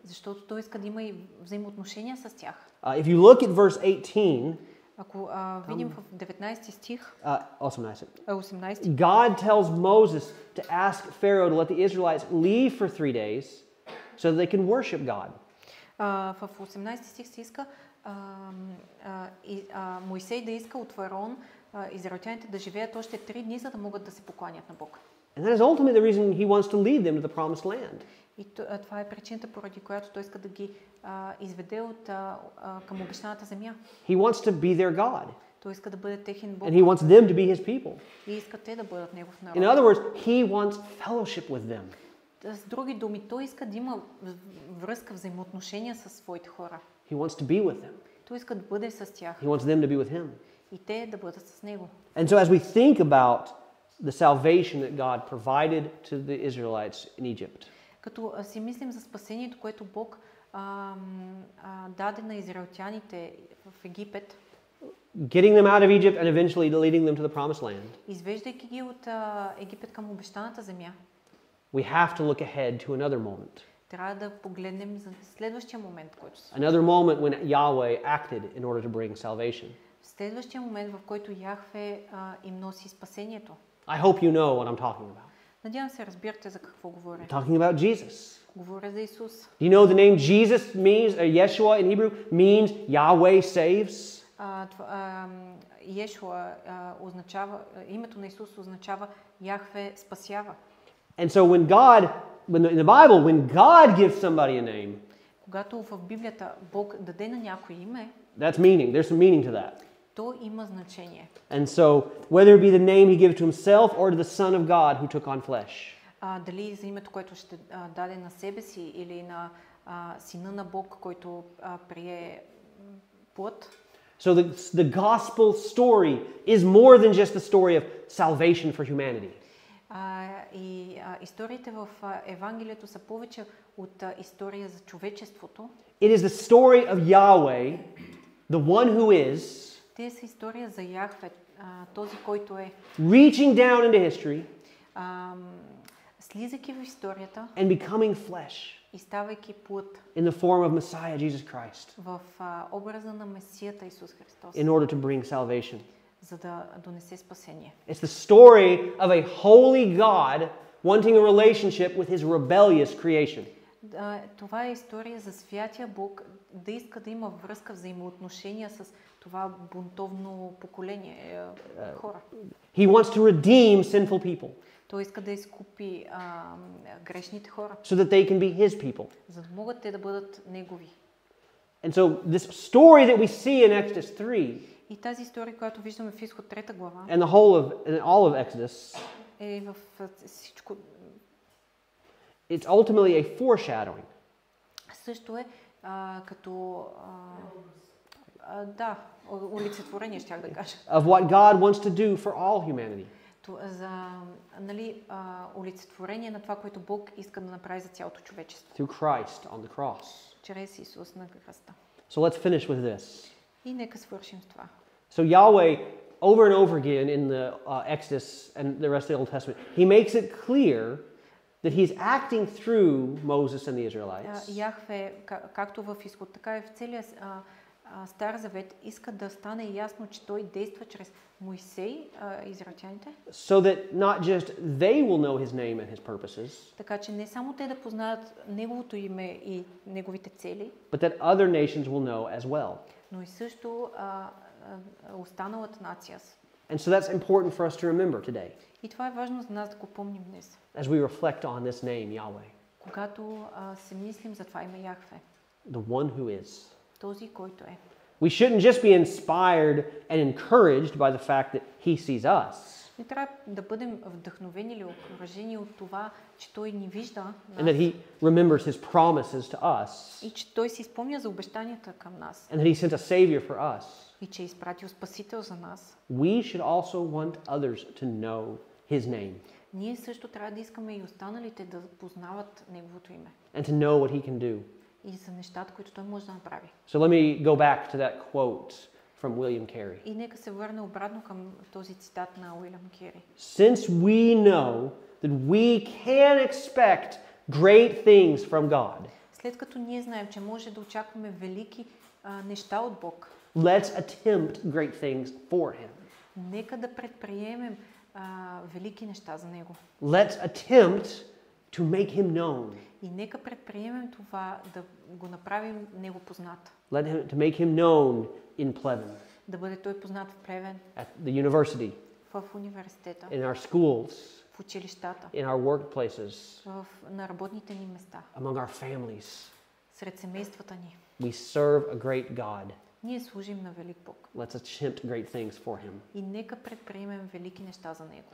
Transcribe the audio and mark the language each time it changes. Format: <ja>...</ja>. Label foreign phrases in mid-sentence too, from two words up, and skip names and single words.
<bg>Защото той иска да има и взаимоотношения с тях.</bg> <en>If you look at verse 18,</en> <bg>ако видим в 19 стих, 18. 18,</bg> <en>God tells Moses to ask Pharaoh to let the Israelites leave for 3 days so that they can worship God.</en> <bg>В 18 стих се иска Моисей да иска от фараон израелтяните да живеят още 3 дни, за да могат да се покланят на Бог.</bg> <en>And that is ultimately the reason he wants to lead them to the promised land.</en> <bg>И това е причината, поради която той иска да ги изведе към обещаната земя.</bg> <en>He wants to be their God.</en> <bg>Той иска да бъде техен Бог.</bg> <en>And he wants them to be his people.</en> <bg>И иска те да бъдат негов народ.</bg> <en>In other words, he wants fellowship with them.</en> <bg>С други думи, той иска да има връзка, взаимоотношения с своите хора.</bg> <en>He wants to be with them.</en> <bg>Той иска да бъде с тях.</bg> <en>He wants them to be with him.</en> <bg>И те да бъдат с него.</bg> <en>And so as we think about the salvation that God provided to the Israelites in Egypt,</en> <bg>Като си мислим за спасението, което Бог даде на израелтяните в Египет,</bg> <en>getting them out of Egypt and eventually leading them to the promised land,</en> <bg>извеждайки ги от Египет към обещаната земя,</bg> <en>we have to look ahead to another moment.</en> <bg>трябва да погледнем за следващия момент, който се</bg> <en>Another moment when Yahweh acted in order to bring salvation.</en> <bg>следващия момент, в който Яхве им носи спасението.</bg> <en>I hope you know what I'm talking about.</en> <bg>Надявам се, разбирате за какво говоря.</bg> <en>I'm talking about Jesus.</en> <bg>Говоря за Исус.</bg> <en>Do you know the name Jesus means, Yeshua in Hebrew, means Yahweh saves?</en> <bg>Йешуа означава, името на Исус означава Яхве спасява.</bg> <en>And so in the Bible, when God gives somebody a name,</en> <bg>Когато в Библията Бог даде на някой име,</bg> <en>that's meaning. There's some meaning to that.</en> <bg>то има значение.</bg> <en>And so, whether it be the name he gives to himself or to the Son of God who took on flesh.</en> <bg>Дали за името, което ще даде на себе си или на Сина на Бог, който прие плът.</bg> <en>So the gospel story is more than just the story of salvation for humanity.</en> <bg>Историите в Евангелието са повече от история за човечеството.</bg> <en>It is the story of Yahweh, the one who is,</en> <bg>Те са история за Яхве, този, който е,</bg> <en>reaching down into history</en> <bg>слизайки в историята</bg> <en>and becoming flesh</en> <bg>и ставайки плът</bg> <en>in the form of Messiah Jesus Christ</en> <bg>в образа на Месията Исус Христос,</bg> <en>in order to bring salvation.</en> <bg>за да донесе спасение.</bg> <en>It's the story of a holy God wanting a relationship with his rebellious creation.</en> <bg>Това е история за святия Бог да иска да има връзка, взаимоотношения с това бунтовно поколение хора.</bg> <en>He wants to redeem sinful people</en> <bg>Той иска да изкупи грешните хора,</bg> <en>so that they can be his people.</en> <bg>за да могат те да бъдат негови.</bg> <en>And so this story that we see in Exodus 3</en> <bg>И тази история, която виждаме в Изход 3 глава,</bg> <en>and in all of Exodus,</en> <bg>е в всичко.</bg> <en>it's ultimately a foreshadowing</en> <bg>Също е като да, олицетворение, щях да кажа.</bg> <en>of what God wants to do for all humanity.</en> <bg>За олицетворение на това, което Бог иска да направи за цялото човечество.</bg> <en>Through Christ on the cross.</en> <bg>Чрез Исус на кръста.</bg> <en>So let's finish with this.</en> <bg>И нека свършим с това.</bg> <en>So Yahweh, over and over again in the Exodus and the rest of the Old Testament, he makes it clear that he's acting through Moses and the Israelites.</en> <bg>Яхве, както в Изход, така и в целия Стар Завет, иска да стане ясно, че той действа чрез Моисей, израелтяните.</bg> <en>So that not just they will know his name and his purposes,</en> <bg>Така че не само те да познаят неговото име и неговите цели,</bg> <en>but that other nations will know as well.</en> <bg>но и също останалата нация.</bg> <en>And so that's important for us to remember today</en> <bg>И това е важно за нас да го помним днес,</bg> <en>as we reflect on this name, Yahweh,</en> <bg>когато се мислим за това име Яхве,</bg> <en>the one who is.</en> <bg>този, който е.</bg> <en>We shouldn't just be inspired and encouraged by the fact that he sees us,</en> <bg>Не трябва да бъдем вдъхновени или окуражени от това, че той ни вижда</bg> <en>and that he remembers his promises to us,</en> <bg>и че той си спомня за обещанията към нас</bg> <en>and that he sent a savior for us.</en> <bg>и че е изпратил Спасител за нас.</bg> <en>We should also want others to know his name</en> <bg>Ние също трябва да искаме и останалите да познават неговото име</bg> <en>and to know what he can do.</en> <bg>и за нещата, които той може да направи.</bg> <en>So let me go back to that quote from William Carey.</en> <bg>И нека се върне обратно към този цитат на Уилям Кери.</bg> <en>Since we know that we can expect great things from God,</en> <bg>След като ние знаем, че може да очакваме велики неща от Бог,</bg> <en>let's attempt great things for him.</en> <bg>нека да предприемем велики неща за него.</bg> <en>Let's attempt to make him known.</en> <bg>И нека предприемем това да го направим него познат.</bg> <en>To make him known in Pleven,</en> <bg>Да бъде той познат в Плевен,</bg> <en>at the university,</en> <bg>в университета,</bg> <en>in our schools,</en> <bg>в училищата,</bg> <en>in our workplaces,</en> <bg>на работните ни места,</bg> <en>among our families.</en> <bg>сред семействата ни.</bg> <en>We serve a great God.</en> <bg>Ние служим на велик Бог.</bg> <en>Let's attempt great things for him.</en> <bg>И нека предприемем велики неща за него.</bg>